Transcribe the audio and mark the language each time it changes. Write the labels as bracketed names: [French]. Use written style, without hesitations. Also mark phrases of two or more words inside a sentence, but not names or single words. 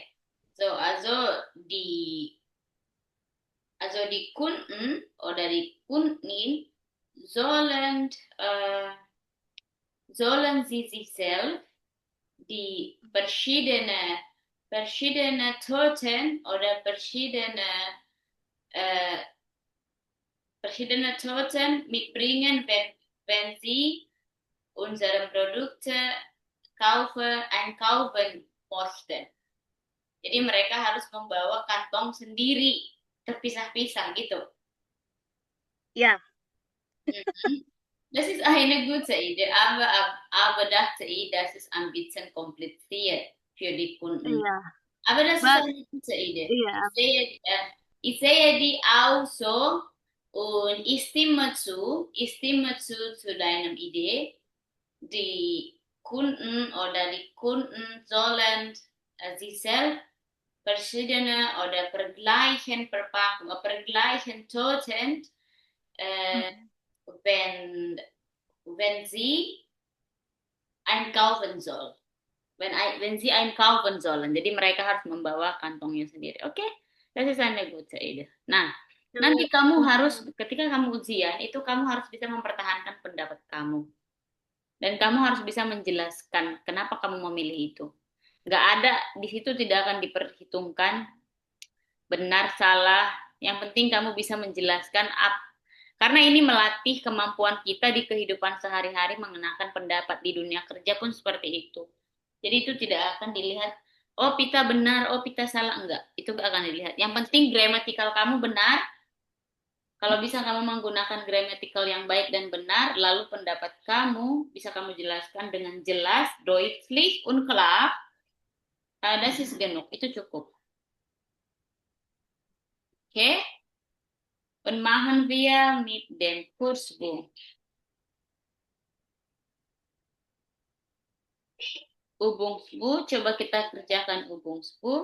[German] So, die Kunden oder die Kunden sollen, sollen sie sich selbst die verschiedene Torten oder äh, verschiedene Torten mitbringen, wenn sie unsere Produkte einkaufen möchten. [Indonesian] Jadi mereka harus membawa kantong sendiri, terpisah-pisah gitu. [German] Ja. Mhm. Das ist eine gute Idee, aber dachte ich, das ist ein bisschen kompliziert für die Kunden. [Indonesian] Iya, [German] Aber das ist [English] but [German] eine gute Idee. [Indonesian] iya, [German] Ich sehe die auch so und ich stimme zu deiner Idee. Die Kunden sollen sich selbst verschiedene oder vergleichen Verpackungen, vergleichen Toten, äh, wenn, wenn sie einkaufen soll. Wenn sie einkaufen sollen. [Indonesian] Jadi mereka harus membawa kantongnya sendiri. Oke, [German] das ist eine gute Idee. [Indonesian] Nah, nanti kamu harus, ketika kamu ujian, itu kamu harus bisa mempertahankan pendapat kamu. Dan kamu harus bisa menjelaskan kenapa kamu memilih itu. Nggak ada, di situ tidak akan diperhitungkan benar, salah. Yang penting kamu bisa menjelaskan karena ini melatih kemampuan kita di kehidupan sehari-hari mengenakan pendapat di dunia kerja pun seperti itu. Jadi itu tidak akan dilihat, oh Pita benar, oh Pita salah, enggak. Itu enggak akan dilihat. Yang penting gramatikal kamu benar. Kalau bisa kamu menggunakan gramatikal yang baik dan benar, lalu pendapat kamu bisa kamu jelaskan dengan jelas, [German] deutlich und klar. Das ist genug, [Indonesian] itu cukup. [English] Okay? [German] Und machen wir mit dem Kursbuch. Übungsbuch, [Indonesian] coba kita kerjakan Übungsbuch.